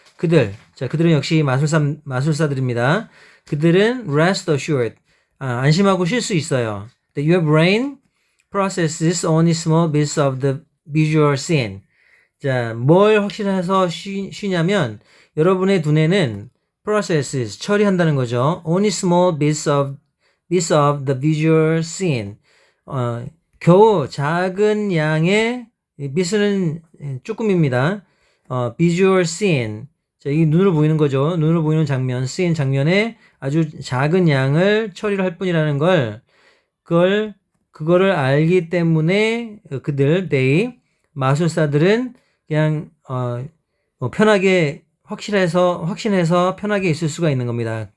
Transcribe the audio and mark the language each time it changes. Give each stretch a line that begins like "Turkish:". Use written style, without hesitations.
Korean: 그들은 역시 마술사들입니다. 그들은
English: rest assured.
Korean: 안심하고 쉴 수 있어요.
English: That your brain processes only small bits of the visual scene.
Korean: 자, 뭘 확실해서 쉬냐면 여러분의 두뇌는 processes 처리한다는 거죠.
English: Only small bits of the visual scene.
Korean: 겨우 작은 양의 bit은 조금입니다.
English: visual scene.
Korean: 자, 이 눈으로 보이는 거죠. 눈으로 보이는 장면, scene 장면에 아주 작은 양을 처리를 할 뿐이라는 걸, 그거를 알기 때문에 they, 마술사들은 그냥 편하게 확신해서 편하게 있을 수가 있는 겁니다.